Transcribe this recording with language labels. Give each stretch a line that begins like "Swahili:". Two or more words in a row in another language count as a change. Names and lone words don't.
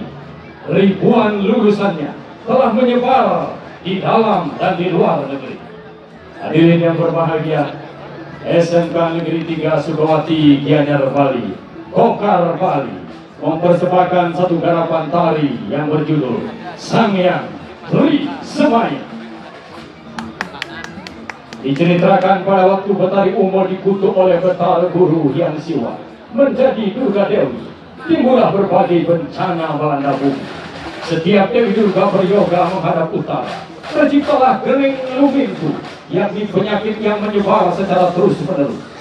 Indonesian: Ribuan lulusannya telah menyebar di dalam dan di luar negeri. Hadirin yang berbahagia, SMK Negeri 3 Sukawati Gianyar Bali, Okar Bali mempersembahkan satu garapan tari yang berjudul Sangyang Tri Semaya. Diceritakan pada waktu Betari Umo dikutuk oleh Betara Guru Hyang Siwa menjadi Durga Dewi, timbullah berbagai bencana melanda bumi. Setiap Dewi Durga beryoga menghadap utara, terciptalah Gering Lumingku, yakni penyakit yang menyebar secara terus-menerus.